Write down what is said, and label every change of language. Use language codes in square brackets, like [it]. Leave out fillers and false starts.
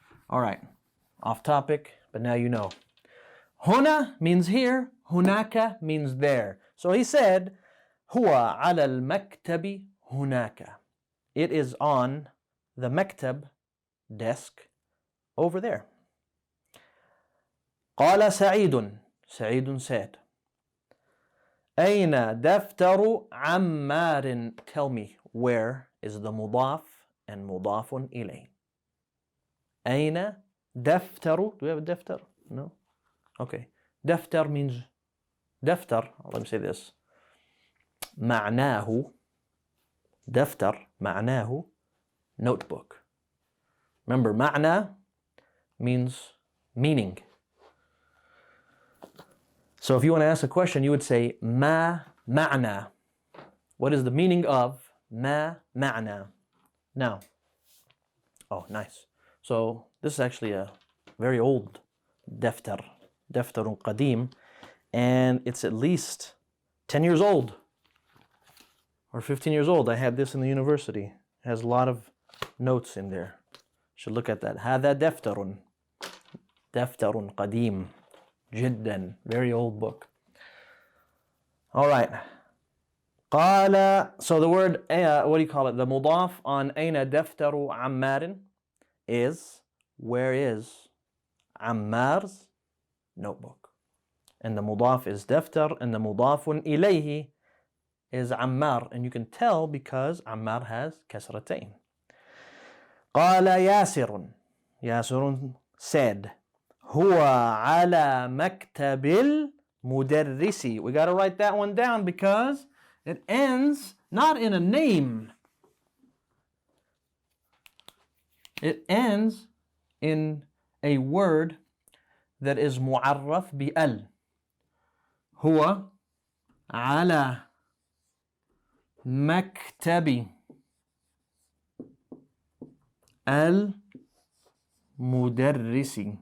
[en] All right, off topic, but now you know. Huna means here, hunaka means there. So he said, [ar] huwa ala al-maktabi hunaka. [en] It is on the maktab, desk, over there. [ar] قال سعيد. سعيد [en] said, [ar] أين دفتر عمار? [en] Tell me, where is the mudaf and mudaf إليه? [ar] أين دفتر? [en] Do we have a daftar? No? Okay. Daftar means, daftar, let me say this. [ar] معناه, daftar, معناه, notebook. [en] Remember, معنى means meaning. So if you want to ask a question, you would say, [ar] ما معنى? [en] What is the meaning of [ar] ما معنى? [en] Now, oh, nice. So this is actually a very old daftar, [ar] daftarun qadim, [en] and it's at least 10 years old or 15 years old. I had this in the university. It has a lot of notes in there. Should look at that. [ar] هذا دفتر قديم جدا, [en] very old book. All right. قال, so the word, what do you call it? The mudaf on [ar] أين دفتر عمار [en] is, where is Ammar's notebook? And the mudaf is daftar, and the mudafun إليه is Ammar. And you can tell because Ammar has kasratain. [ar] قال ياسر. ياسر said, هو على مكتب المدرس. [en] We got to write that one down because it ends not in a name. It ends in a word that is [ar] معرف بأل. هو على مكتب المدرس.